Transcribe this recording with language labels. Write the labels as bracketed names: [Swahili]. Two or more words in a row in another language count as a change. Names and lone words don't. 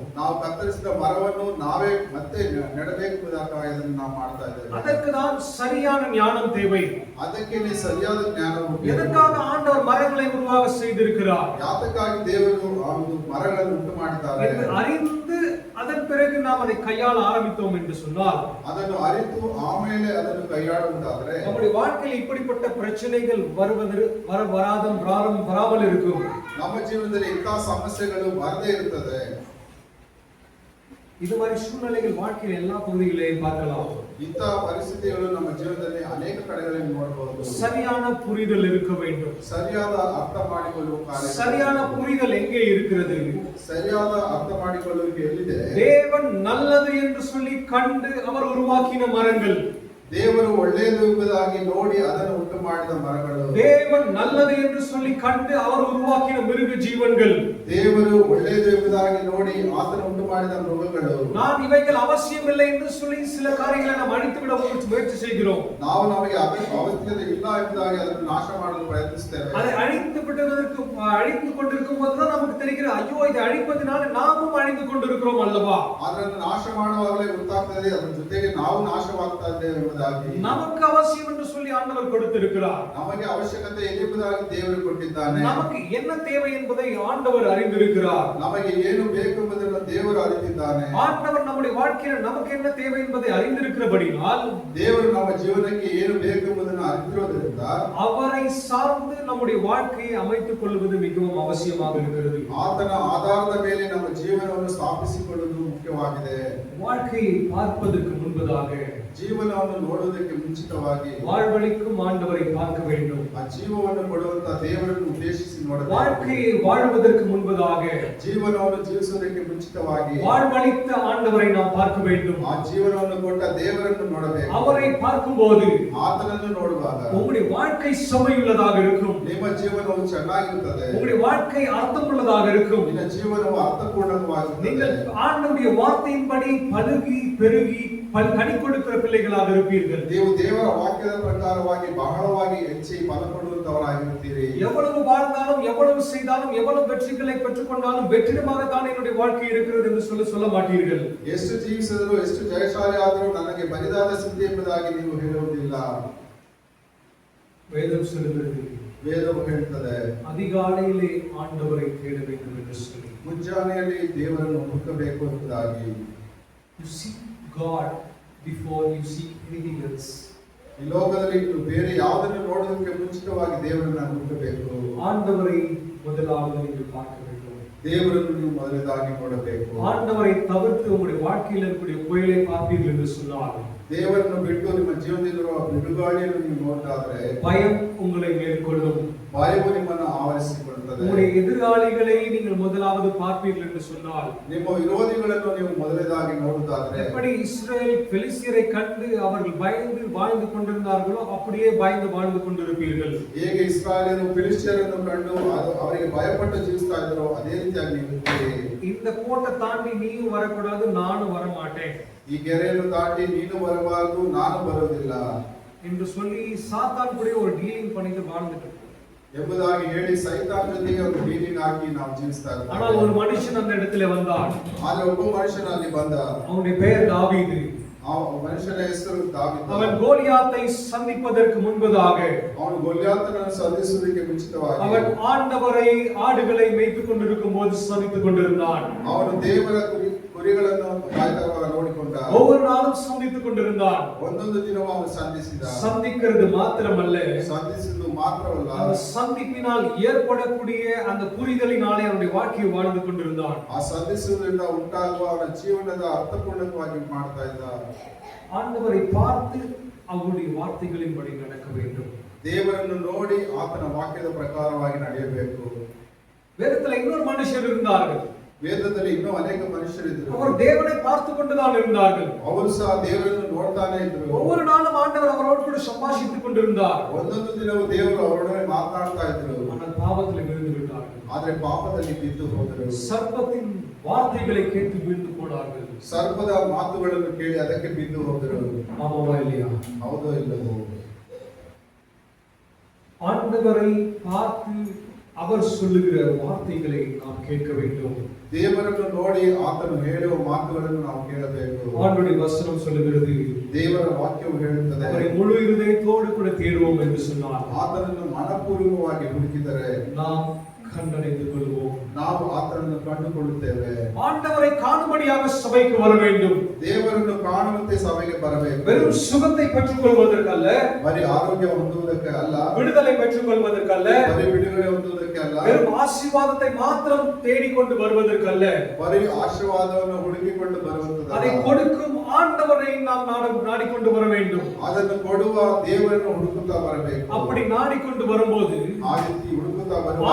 [Kannada] ನಾವು ಕತ್ತರಿಸಿದ ಮರವನ್ನು ನಾವೇ ಮತ್ತೆ ನೆಡಬೇಕು ಇದನ್ನು ನಾವು ಮಾಡ್ತಾ ಇದ್ದೇವೆ. [Tamil] அதற்கு தான் சரியான ஞானம் தேவை. [Kannada] ಅದಕ್ಕೆ ಸರಿಯಾದ ಜ್ಞಾನವು ಬೇಕು. [Tamil] எதற்காக ஆண்டவர் மரங்களை உருவாக செய்திருக்கிறார்? [Kannada] ಯಾತಕ್ಕಾಗಿ ದೇವರು ಆ ಒಂದು ಮರಗಳನ್ನು ಉಂಟು ಮಾಡಿದ್ದಾರೆ [Tamil] என்று அறிந்து அதன் பிறகு நாம் அதை கையாள ஆரம்பித்தோம் என்று சொன்னால், [Kannada] ಅದನ್ನು ಅರಿತು ಆಮೇಲೆ ಅದನ್ನು ಕೈಯಾಡುವುದಾದರೆ [Tamil] நம்முடைய வாழ்க்கையில் இப்படிப்பட்ட பிரச்சனைகள் வராமல் இருக்கும். [Kannada] ನಮ್ಮ ಜೀವನದಲ್ಲಿ ಇಂತಹ ಸಮಸ್ಯೆಗಳು ಬರದೇ ಇರುತ್ತದೆ. [Tamil] இது மாதிரி சூழ்நிலைகள் வாழ்க்கையில் எல்லா பகுதிகளையும் பார்க்கலாம். [Kannada] ಇಂತಹ ಪರಿಸ್ಥಿತಿಗಳು ನಮ್ಮ ಜೀವನದಲ್ಲಿ ಅನೇಕ ಕಡೆಗಳಲ್ಲಿ ನೋಡಬಹುದು. [Tamil] சரியான புரிதல் இருக்க வேண்டும். [Kannada] ಸರಿಯಾದ ಅರ್ಥ ಮಾಡಿಕೊಳ್ಳುವ ಕಾರ್ಯ. [Tamil] சரியான புரிதல் எங்கே இருக்கிறது? [Kannada] ಸರಿಯಾದ ಅರ್ಥ ಮಾಡಿಕೊಳ್ಳುವಿಕೆ ಎಲ್ಲಿದೆ? [Tamil] தேவன் நல்லது என்று சொல்லி கண்டு அவர் உருவாக்கின மரங்கள். [Kannada] ದೇವರು ಒಳ್ಳೆಯದು ಎಂಬುದಾಗಿ ನೋಡಿ ಅದನ್ನು ಉಂಟು ಮಾಡಿದ ಮರಗಳು. [Tamil] தேவன் நல்லது என்று சொல்லி கண்டு அவர் உருவாக்கின மிருக ஜீவன்கள். [Kannada] ದೇವರು ಒಳ್ಳೆಯದು ಎಂಬುದಾಗಿ ನೋಡಿ ಆತನು ಉಂಟು ಮಾಡಿದ ಮೃಗಗಳು. [Tamil] நான் இவைகள் அவசியமில்லை என்று சொல்லி சில காரியங்களை நாம் அழித்து விட முயற்சி செய்கிறோம். [Kannada] ನಾವು ನಮಗೆ ಅವಶ್ಯಕತೆ ಇಲ್ಲ ಎಂಬುದಾಗಿ ಅದನ್ನು ನಾಶ ಮಾಡಲು ಪ್ರಯತ್ನಿಸುತ್ತೇವೆ. [Tamil] அதை அழித்து கொண்டிருக்கும் போதுதான் நமக்கு தெரிகிறது, ஐயோ இதை அழிப்பதனால நாமும் அழிந்து கொண்டிருக்கிறோம் அல்லவா. [Kannada] ಅದನ್ನು ನಾಶ ಮಾಡುವಾಗಲೇ ಗೊತ್ತಾಗ್ತದೆ ಅದರ ಜೊತೆಗೆ ನಾವು ನಾಶವಾಗ್ತಾ ಇದ್ದೇವೆ ಎಂಬುದಾಗಿ. [Tamil] நமக்கு அவசியம் என்று சொல்லி ஆண்டவர் கொடுத்திருக்கிறார். [Kannada] ನಮಗೆ ಅವಶ್ಯಕತೆ ಎಂಬುದಾಗಿ ದೇವರು ಕೊಟ್ಟಿದ್ದಾನೆ. [Tamil] நமக்கு என்ன தேவை என்பதை ஆண்டவர் அறிந்திருக்கிறார். [Kannada] ನಮಗೆ ಏನು ಬೇಕು ಎಂಬುದನ್ನು ದೇವರು அறிந்திದ್ದಾನೆ. [Tamil] ஆண்டவர் நம்முடைய வாழ்க்கையில் நமக்கு என்ன தேவை என்பதை அறிந்திருக்கிறபடியால் [Kannada] ದೇವರು ನಮ್ಮ ಜೀವನಕ್ಕೆ ಏನು ಬೇಕು ಎಂಬುದನ್ನು அறிந்திರುವುದರಿಂದ [Tamil] அவரை சார்ந்து நம்முடைய வாழ்க்கையை அமைத்துக் கொள்வது மிகவும் அவசியமாக இருக்கிறது. [Kannada] ಆತನ ಆಧಾರದ ಮೇಲೆ ನಮ್ಮ ಜೀವನವನ್ನು ಸ್ಥಾಪಿಸಿಕೊಳ್ಳುವುದು ಮುಖ್ಯವಾಗಿದೆ. [Tamil] வாழ்க்கையை பார்ப்பதற்கு முன்பதாக [Kannada] ಜೀವನವನ್ನು ನೋಡುವುದಕ್ಕೆ ಮುಂಚಿತವಾಗಿ [Tamil] வாழ்வழிக்கும் ஆண்டவரை பார்க்க வேண்டும். [Kannada] ಆ ಜೀವವನ್ನು ಕೊಡುವಂತ ದೇವರನ್ನು ಉದ್ದೇಶಿಸಿ ನೋಡಬೇಕು. [Tamil] வாழ்க்கையை வாழ்வதற்கு முன்பதாக [Kannada] ಜೀವನವನ್ನು ಜೀವಿಸುವುದಕ್ಕೆ ಮುಂಚಿತವಾಗಿ [Tamil] வாழ்வழித்த ஆண்டவரை நாம் பார்க்க வேண்டும். [Kannada] ಆ ಜೀವನವನ್ನು ಕೊಟ್ಟ ದೇವರನ್ನು ನೋಡಬೇಕು. [Tamil] அவரை பார்க்கும்போது [Kannada] ಆತನನ್ನು ನೋಡುವಾಗ [Tamil] உங்களுடைய வாழ்க்கை சுவையுள்ளதாக இருக்கும். [Kannada] ನಿಮ್ಮ ಜೀವನವು ಚೆನ್ನಾಗಿರುತ್ತದೆ. [Tamil] உங்களுடைய வாழ்க்கை அர்த்தமுள்ளதாக இருக்கும். [Kannada] ನಿನ್ನ ಜೀವನವು ಅರ್ಥಪೂರ್ಣವಾಗಿರುತ್ತದೆ. [Tamil] நீங்கள் ஆண்டவருடைய வார்த்தையின்படி பலுகி பெருகி கனி கொடுக்கிற பிள்ளைகளாக இருப்பீர்கள். [Kannada] ನೀವು ದೇವರ ವಾಕ್ಯದ ಪ್ರಕಾರವಾಗಿ ಬಹಳವಾಗಿ ಹೆಚ್ಚಿ ಫಲ ಕೊಡುವಂತವರಾಗಿರುತ್ತೀರಿ. [Tamil] எவ்வளவு வாழ்ந்தாலும் எவ்வளவு செய்தாலும் எவ்வளவு வெற்றிகளை பெற்றுக்கொண்டாலும் வெற்றிடமாக தான் என்னுடைய வாழ்க்கை இருக்கிறது என்று சொல்ல மாட்டீர்கள். [Kannada] ಎಷ್ಟು ಜೀವಿಸಿದರೂ ಎಷ್ಟು ಜಯಶಾಲಿ ಆದರೂ ನನಗೆ ಬರಿದಾದ ಸಿದ್ಧಿ ಎಂಬುದಾಗಿ ನೀವು ಹೇಳುವುದಿಲ್ಲ. [Tamil] வேதம் சொல்கிறது, [Kannada] ವೇದವು ಹೇಳುತ್ತದೆ, [Tamil] அதிகாலையிலே ஆண்டவரை தேட வேண்டும் என்று சொல்லி. [Kannada] ಮುಂಜಾನೆಯಲ್ಲಿ ದೇವರನ್ನು ಹುಡುಕಬೇಕು ಎಂಬುದಾಗಿ. [English] You seek God before you seek anything else. [Kannada] ಈ ಲೋಕದಲ್ಲಿ ಬೇರೆ ಯಾವುದನ್ನು ನೋಡೋದಕ್ಕೆ ಮುಂಚಿತವಾಗಿ ದೇವರನ್ನು ಹುಡುಕಬೇಕು. [Tamil] ஆண்டவரை முதலாவது நீங்கள் பார்க்க வேண்டும். [Kannada] ದೇವರನ್ನು ನೀವು ಮೊದಲದಾಗಿ ನೋಡಬೇಕು. [Tamil] ஆண்டவரை தவிர்த்து உங்களுடைய வாழ்க்கையில் இருக்கக்கூடிய புயலை பார்ப்பீர்கள் என்று சொன்னால் [Kannada] ದೇವರನ್ನು ಬಿಟ್ಟು ನಿಮ್ಮ ಜೀವನದಲ್ಲಿರುವ ಬಿಡುಗಾಳಿಯನ್ನು ನೀವು ನೋಡಿದ್ರೆ [Tamil] பயம் உங்களை மேற்கொள்ளும். [Kannada] ಭಯವು ನಿಮ್ಮನ್ನು ಆವರಿಸಿಕೊಳ್ಳುತ್ತದೆ. [Tamil] உங்களுடைய எதிராளிகளை நீங்கள் முதலாவது பார்ப்பீர்கள் என்று சொன்னால் [Kannada] ನಿಮ್ಮ ವಿರೋಧಿಗಳನ್ನು ನೀವು ಮೊದಲದಾಗಿ ನೋಡುವುದಾದರೆ [Tamil] எப்படி இஸ்ரேல் பெலிஸ்தியரை கண்டு அவர்கள் பயந்து வாழ்ந்து கொண்டிருந்தார்களோ அப்படியே பயந்து வாழ்ந்து கொண்டிருப்பீர்கள். [Kannada] ಹೇಗೆ ಇಸ್ರಾಯೇಲರು ಫಿಲಿಷ್ಟಿಯರನ್ನು ಕಂಡು ಅವರಿಗೆ ಭಯಪಟ್ಟು ಜೀವಿಸ್ತಾ ಇದ್ದರೋ ಅದೇ ರೀತಿಯಾಗಿ ನೀವಿದ್ದೀರಿ. [Tamil] இந்த கோட்டை தாண்டி நீயும் வரக்கூடாது, நானும் வர மாட்டேன் [Kannada] ಈ ಗೆರೆಯನ್ನು ದಾಟಿ ನೀನು ಬರಬಾರದು, ನಾನು ಬರುವುದಿಲ್ಲ [Tamil] என்று சொல்லி சாத்தான் கூட ஒரு டீலிங் பண்ணிட்டு வாழ்ந்துட்டு [Kannada] ಎಂಬುದಾಗಿ ಹೇಳಿ ಸೈತಾನ ಜೊತೆಗೆ ಒಂದು ಡೀಲಿಂಗ್ ಹಾಕಿ ನಾವು ಜೀವಿಸ್ತಾ ಇದ್ದೇವೆ. [Tamil] ஆனால் ஒரு மனுஷன் அந்த இடத்துல வந்தான். [Kannada] ಆದ್ರೆ ಒಬ್ಬ ಮನುಷ್ಯನಲ್ಲಿ ಬಂದ, [Tamil] அவனுடைய பெயர் தாவீது. [Kannada] ಆ ಮನುಷ್ಯನ ಹೆಸರು ದಾವೀದ. [Tamil] அவன் கோலியாத்தை சந்திப்பதற்கு முன்பதாக [Kannada] ಅವನು ಗೊಲ್ಯಾತನನ್ನು ಸಂಧಿಸುವುದಕ್ಕೆ ಮುಂಚಿತವಾಗಿ [Tamil] அவன் ஆண்டவரை ஆடுகளை மேய்த்துக் கொண்டிருக்கும் போது சந்தித்துக் கொண்டிருந்தான். [Kannada] ಅವನು ದೇವರ ಕುರಿಗಳನ್ನು ಕಾಯ್ದವಾಗ ನೋಡಿಕೊಂಡ. [Tamil] ஒவ்வொரு நாளும் சந்தித்துக் கொண்டிருந்தான். [Kannada] ಒಂದೊಂದು ದಿನವೂ ಅವನು ಸಂಧಿಸಿದ. [Tamil] சந்திக்கிறது மாத்திரமல்ல, [Kannada] ಸಂಧಿಸಿದ್ದು ಮಾತ್ರವಲ್ಲ, [Tamil] அந்த சந்திப்பினால் ஏற்படக்கூடிய அந்த புரிதலினாலே அவனுடைய வாழ்க்கையை வாழ்ந்து கொண்டிருந்தான். [Kannada] ಆ ಸಂಧಿಸುವುದರಿಂದ ಉಂಟಾಗುವ ಅವನ ಜೀವನದ ಅರ್ಥಪೂರ್ಣವಾಗಿ ಮಾಡ್ತಾ ಇದ್ದ. [Tamil] ஆண்டவரை பார்த்து அவருடைய வார்த்தைகளின்படி நடக்க வேண்டும். [Kannada] ದೇವರನ್ನು ನೋಡಿ ಆತನ ವಾಕ್ಯದ ಪ್ರಕಾರವಾಗಿ ನಡೆಯಬೇಕು. [Tamil] வேதத்தில் இன்னொரு மனுஷர் இருந்தார்கள். [Kannada] ವೇದದಲ್ಲಿ ಇನ್ನೂ ಅನೇಕ ಮನುಷ್ಯರಿದ್ದರು. [Tamil] அவர் தேவனை பார்த்து கொண்டுதான் இருந்தார்கள். [Kannada] ಅವರು ಸಹ ದೇವರನ್ನು ನೋಡ್ತಾನೆ ಇದ್ರು. [Tamil] ஒவ்வொரு நாளும் ஆண்டவர் அவரோடு கூட சம்பாஷித்துக் கொண்டிருந்தார். [Kannada] ಒಂದೊಂದು ದಿನವೂ ದೇವರು ಅವರೊಡನೆ ಮಾತನಾಡ್ತಾ ಇದ್ರು. [Tamil] ஆனால் பாவத்தில் விழுந்து விட்டார்கள். [Kannada] ಆದ್ರೆ ಪಾಪದಲ್ಲಿ ಬಿದ್ದು ಹೋದರು. [Tamil] சர்ப்பத்தின் வார்த்தைகளை கேட்டு விழுந்து போனார்கள். [Kannada] ಸರ್ಪದ ಮಾತುಗಳನ್ನು ಕೇಳಿ ಅದಕ್ಕೆ ಬಿದ್ದು ಹೋದರು. [Tamil] ஆமாவா இல்லையா? [Kannada] ಹೌದೋ ಇಲ್ಲವೋ? [Tamil] ஆண்டவரை பார்த்து அவர் சொல்லுகிற வார்த்தைகளை நாம் கேட்க வேண்டும். [Kannada] ದೇವರನ್ನು ನೋಡಿ ಆತನು ಹೇಳುವ ಮಾತುಗಳನ್ನು ನಾವು ಕೇಳಬೇಕು. [Tamil] ஆண்டவருடைய வசனம் சொல்லுகிறது, [Kannada] ದೇವರ ವಾಕ್ಯವು ಹೇಳುತ್ತದೆ, [Tamil] அவரை முழு இதயத்தோடு கூட தேடுவோம் என்று சொன்னார். [Kannada] ಆತನನ್ನು ಮನಪೂರ್ವಕವಾಗಿ ಹುಡುಕಿದರೆ [Tamil] நாம் கண்டடைந்து கொள்வோம். [Kannada] ನಾವು ಆತನನ್ನು ಕಂಡುಕೊಳ್ಳುತ್ತೇವೆ. [Tamil] ஆண்டவரை காணும்படியாக சபைக்கு வர வேண்டும். [Kannada] ದೇವರನ್ನು ಕಾಣುವಂತೆ ಸಭೆಗೆ ಬರಬೇಕು. [Tamil] வெறும் சுகத்தை பெற்றுக் கொள்வதற்கல்ல, [Kannada] ಬರೀ ಆರೋಗ್ಯ ಹೊಂದುವುದಕ್ಕೆ ಅಲ್ಲ, [Tamil] விடுதலை பெற்றுக் கொள்வதற்கல்ல, [Kannada] ಬರೀ ಬಿಡುಗಡೆ ಹೊಂದುವುದಕ್ಕೆ ಅಲ್ಲ, [Tamil] வெறும் ஆசீர்வாதத்தை மாத்திரம் தேடிக்கொண்டு வருவதற்கல்ல, [Kannada] ಬರೀ ಆಶೀರ್ವಾದವನ್ನು ಹುಡುಕಿಕೊಂಡು ಬರುವಂತದ್ದು. [Tamil] அதை கொடுக்கும் ஆண்டவரை நாம் நாடிக்கொண்டு வர வேண்டும். [Kannada] ಅದನ್ನು ಕೊಡುವ ದೇವರನ್ನು ಹುಡುಕುತ್ತಾ ಬರಬೇಕು. [Tamil] அப்படி நாடிக்கொண்டு வரும்போது [Kannada] ಆ ರೀತಿ ಹುಡುಕುತ್ತಾ ಕೂಗುತ್ತಾ ಬರುವಾಗ